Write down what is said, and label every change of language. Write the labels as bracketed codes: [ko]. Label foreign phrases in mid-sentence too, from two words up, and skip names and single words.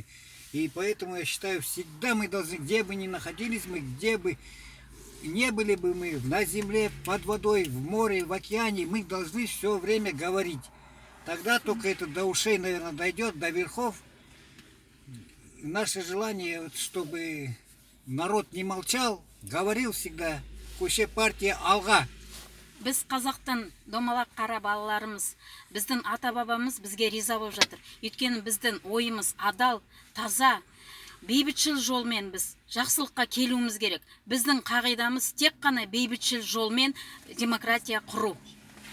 [ru] И поэтому я считаю, всегда мы должны, где бы ни находились мы, где бы не были бы мы на земле, под водой, в море, в океане, мы должны все время говорить. Тогда только это до ушей, наверное, дойдет, до верхов. Наше желание, чтобы народ не молчал, говорил всегда, [kk] Көше партия алға. Біз қазақтан домалақ қара балаларымыз, біздің ата-бабамыз бізге риза болып жатыр. Өйткені біздің ойымыз адал, таза, бейбітшіл жолмен біз жақсылыққа келуіміз керек. Біздің қағидамыз тек қана бейбітшіл жолмен демократия құру.